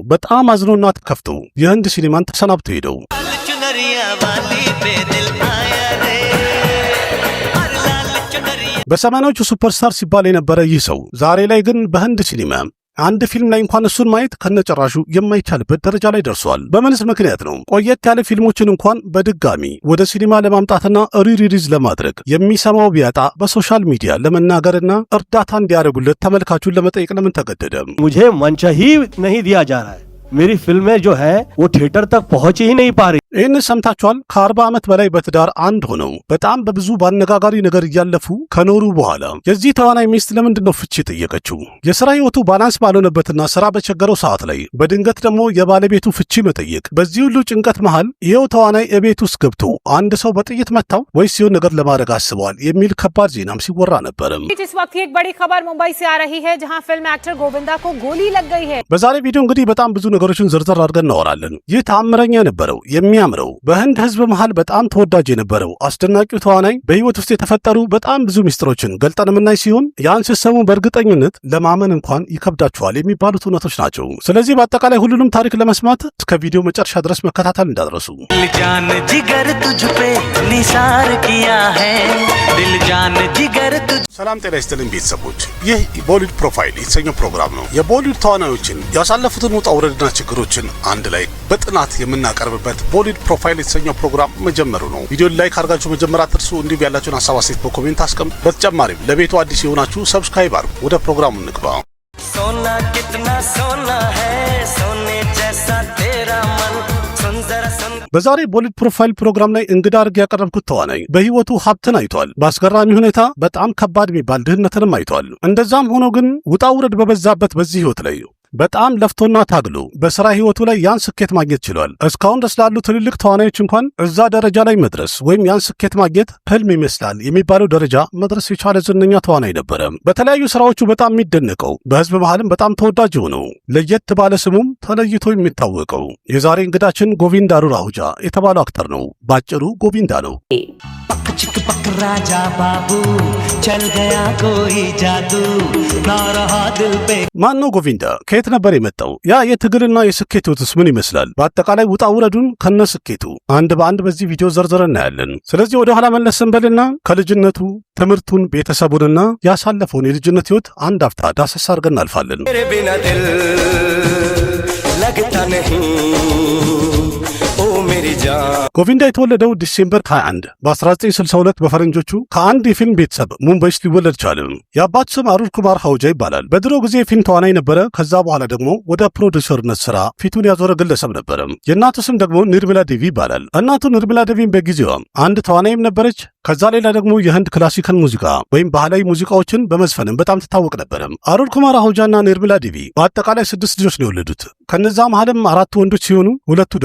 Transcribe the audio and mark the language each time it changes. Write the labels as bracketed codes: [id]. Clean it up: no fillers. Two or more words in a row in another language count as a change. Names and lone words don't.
[am] በጣም አዝኖና ተከፍቶ የህንድ ሲኒማን ተሰናብቶ ሄደው። በሰማንያዎቹ ሱፐርስታር ሲባል የነበረ ይህ ሰው ዛሬ ላይ ግን በህንድ ሲኒማ አንድ ፊልም ላይ እንኳን እሱን ማየት ከነጭራሹ የማይቻልበት ደረጃ ላይ ደርሷል። በምንስ ምክንያት ነው? ቆየት ያለ ፊልሞችን እንኳን በድጋሚ ወደ ሲኒማ ለማምጣትና ሪሊዝ ለማድረግ የሚሰማው ቢያጣ በሶሻል ሚዲያ ለመናገርና እርዳታ እንዲያደርጉለት ተመልካቹን ለመጠየቅ ለምን ተገደደ? [hi] मुझे मंच ही नहीं दिया जा रहा है। मेरी फिल्में जो है वो थिएटर तक पहुंच ही नहीं पा रही। [am] ይህን ሰምታችኋል። ከ40 ዓመት በላይ በትዳር አንድ ሆነው በጣም በብዙ በአነጋጋሪ ነገር እያለፉ ከኖሩ በኋላ የዚህ ተዋናይ ሚስት ለምንድን ነው ፍቺ የጠየቀችው? የሥራ ሕይወቱ ባላንስ ባልሆነበትና ሥራ በቸገረው ሰዓት ላይ በድንገት ደግሞ የባለቤቱ ፍቺ መጠየቅ። በዚህ ሁሉ ጭንቀት መሃል ይኸው ተዋናይ እቤት ውስጥ ገብቶ አንድ ሰው በጥይት መታው ወይስ ሲሆን ነገር ለማድረግ አስበዋል የሚል ከባድ ዜናም ሲወራ ነበርም። [hi] इस वक्त एक बड़ी खबर मुंबई से आ रही है जहां फिल्म एक्टर गोविंदा को गोली लग गई है। [am] በዛሬ ቪዲዮ እንግዲህ በጣም ብዙ ነገሮችን ዝርዝር አድርገን እናወራለን። ይህ ተአምረኛ የነበረው የሚያምረው በህንድ ህዝብ መሃል በጣም ተወዳጅ የነበረው አስደናቂው ተዋናይ በህይወት ውስጥ የተፈጠሩ በጣም ብዙ ሚስጥሮችን ገልጠን የምናይ ሲሆን ያን ስትሰሙ በእርግጠኝነት ለማመን እንኳን ይከብዳችኋል የሚባሉት እውነቶች ናቸው። ስለዚህ በአጠቃላይ ሁሉንም ታሪክ ለመስማት እስከ ቪዲዮ መጨረሻ ድረስ መከታተል እንዳትረሱ። [hi] जान जिगर तुझ पे निसार किया है दिल जान जिगर तुझ [am] ሰላም ጤና ይስጥልኝ ቤተሰቦች፣ ይህ ቦሊውድ ፕሮፋይል የተሰኘው ፕሮግራም ነው። የቦሊውድ ተዋናዮችን ያሳለፉትን ውጣ ውረድና ችግሮችን አንድ ላይ በጥናት የምናቀርብበት ቦሊውድ ፕሮፋይል የተሰኘው ፕሮግራም መጀመሩ ነው። ቪዲዮን ላይክ አድርጋችሁ መጀመር አትርሱ። እንዲሁም ያላችሁን ሀሳብ አስተያየት በኮሜንት አስቀምጡ። በተጨማሪም ለቤቱ አዲስ የሆናችሁ ሰብስክራይብ አድርጉ። ወደ ፕሮግራሙ እንግባ። [hi] सोना कितना सोना है सोने जैसा तेरा मन सुन जरा सुन [am] በዛሬ ቦሊውድ ፕሮፋይል ፕሮግራም ላይ እንግዳ አድርጌ ያቀረብኩት ተዋናይ በህይወቱ ሀብትን አይቷል። በአስገራሚ ሁኔታ በጣም ከባድ የሚባል ድህነትንም አይቷል። እንደዛም ሆኖ ግን ውጣ ውረድ በበዛበት በዚህ ህይወት ላይ በጣም ለፍቶና ታግሎ በሥራ ህይወቱ ላይ ያን ስኬት ማግኘት ችሏል። እስካሁን ድረስ ላሉ ትልልቅ ተዋናዮች እንኳን እዛ ደረጃ ላይ መድረስ ወይም ያን ስኬት ማግኘት ህልም ይመስላል የሚባለው ደረጃ መድረስ የቻለ ዝነኛ ተዋናይ ነበረ። በተለያዩ ስራዎቹ በጣም የሚደነቀው በህዝብ መሃልም በጣም ተወዳጅ የሆነው ለየት ባለ ስሙም ተለይቶ የሚታወቀው የዛሬ እንግዳችን ጎቪንዳ አሩር አሁጃ የተባለው አክተር ነው። ባጭሩ ጎቪንዳ ነው። [hi] चिक पक राजा बाबू चल गया कोई जादू ना रहा दिल पे [am] ማን ነው ጎቪንዳ? ከየት ነበር የመጣው? ያ የትግልና የስኬት ህይወትስ ምን ይመስላል? በአጠቃላይ ውጣ ውረዱን ከነ ስኬቱ አንድ በአንድ በዚህ ቪዲዮ ዘርዝረን እናያለን። ስለዚህ ወደ ኋላ መለስ እንበልና ከልጅነቱ ትምህርቱን፣ ቤተሰቡንና ያሳለፈውን የልጅነት ህይወት አንድ አፍታ ዳሰሳ አድርገን እናልፋለን። [hi] मेरे बिना दिल लगता नहीं ओ मेरी जान [am] ጎቪንዳ የተወለደው ዲሴምበር 21 በ1962 በፈረንጆቹ ከአንድ የፊልም ቤተሰብ ሙምባይ ውስጥ ሊወለድ ቻለ። የአባቱ ስም አሩር ኩማር አሁጃ ይባላል። በድሮ ጊዜ የፊልም ተዋናይ ነበረ። ከዛ በኋላ ደግሞ ወደ ፕሮዲውሰርነት ስራ ፊቱን ያዞረ ግለሰብ ነበረ። የእናቱ ስም ደግሞ ኒርሚላ ዴቪ ይባላል። እናቱ ኒርሚላ ዴቪን በጊዜዋ አንድ ተዋናይም ነበረች። ከዛ ሌላ ደግሞ የህንድ ክላሲካል ሙዚቃ ወይም ባህላዊ ሙዚቃዎችን በመዝፈንም በጣም ትታወቅ ነበረ። አሩር ኩማር አሁጃና ኒርሚላ ዴቪ በአጠቃላይ 6 ልጆች ነው የወለዱት። ከነዛ መሃልም 4 ወንዶች ሲሆኑ 2